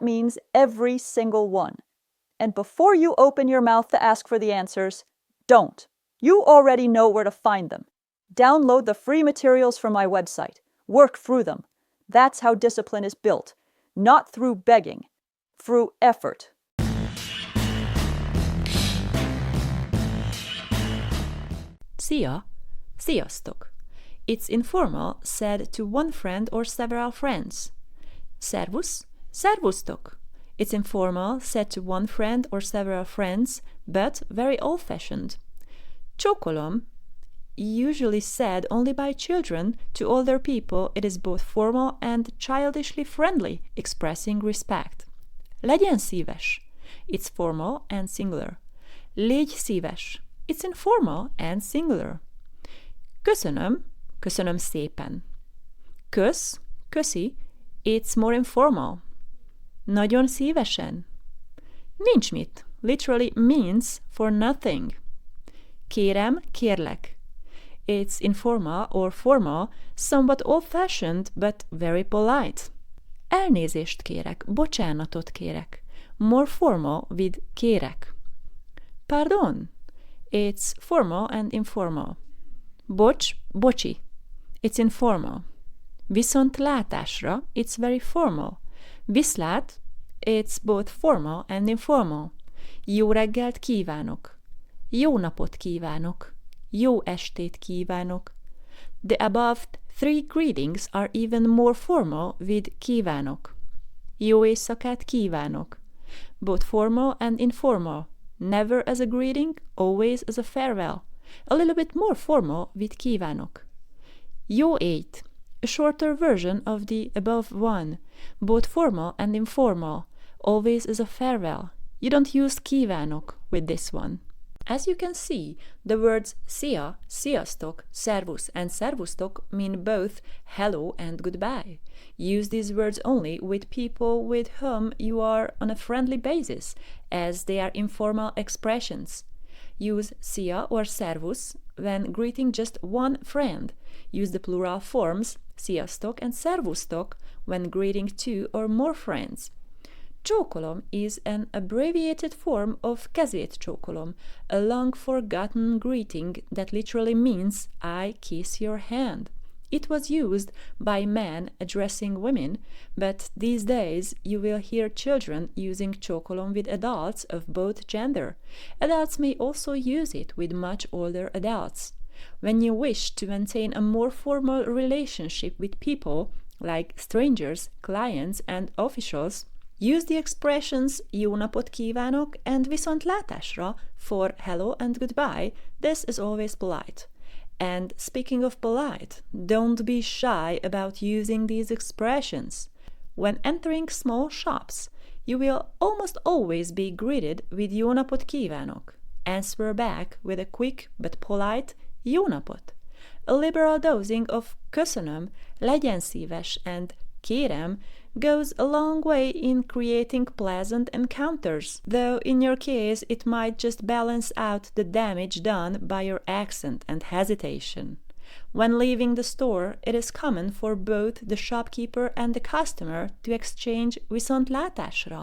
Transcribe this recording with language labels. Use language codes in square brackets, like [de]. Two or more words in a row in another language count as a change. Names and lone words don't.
[en] That means every single one. And before you open your mouth to ask for the answers, don't. You already know where to find them. Download the free materials from my website. Work through them. That's how discipline is built. Not through begging, through effort. [hu] Szia, sziasztok. [en] It's informal, said to one friend or several friends. [hu] Szervusz, szervusztok. [en] It's informal, said to one friend or several friends, but very old-fashioned. Csókolom, usually said only by children. To older people, it is both formal and childishly friendly, expressing respect. [hu] Legyen szíves. [en] It's formal and singular. [hu] Légy szíves. [en] It's informal and singular. [hu] Köszönöm, köszönöm szépen. Kösz, köszi. [en] It's more informal. [hu] Nagyon szívesen. Nincs mit [en] literally means for nothing. [hu] Kérem, kérlek. [en] It's informal or formal, somewhat old-fashioned, but very polite. [hu] Elnézést kérek, bocsánatot kérek. [en] More formal with kérek. Pardon. It's formal and informal. [hu] Bocs, bocsi. [en] It's informal. Viszontlátásra, it's very formal. Viszlát, it's both formal and informal. [hu] Jó reggelt kívánok. Jó napot kívánok. Jó estét kívánok. [en] The above three greetings are even more formal with kívánok. [hu] Jó éjszakát kívánok. [en] Both formal and informal. Never as a greeting, always as a farewell. A little bit more formal with kívánok. [hu] Jó éjt. [en] A shorter version of the above one, both formal and informal, always as a farewell. You don't use kívánok with this one. As you can see, the words szia, sziasztok, szervusz and szervusztok mean both hello and goodbye. Use these words only with people with whom you are on a friendly basis, as they are informal expressions. Use szia or szervusz when greeting just one friend. Use the plural forms sziasztok and szervusztok when greeting two or more friends. Csókolom is an abbreviated form of [hu] kezét csókolom, [en] a long-forgotten greeting that literally means I kiss your hand. It was used by men addressing women, but these days you will hear children using csókolom with adults of both gender. Adults may also use it with much older adults. When you wish to maintain a more formal relationship with people, like strangers, clients, and officials, use the expressions [hu] jó napot kívánok [en] and viszontlátásra for hello and goodbye. This is always polite. And speaking of polite, don't be shy about using these expressions. When entering small shops, you will almost always be greeted with [hu] jó napot kívánok. [en] Answer back with a quick but polite [hu] jó napot. [en] A liberal dosing of köszönöm, [hu] legyen szíves [en] and kérem goes a long way in creating pleasant encounters, though in your case it might just balance out the damage done by your accent and hesitation. When leaving the store, it is common for both the shopkeeper and the customer to exchange viszontlátásra.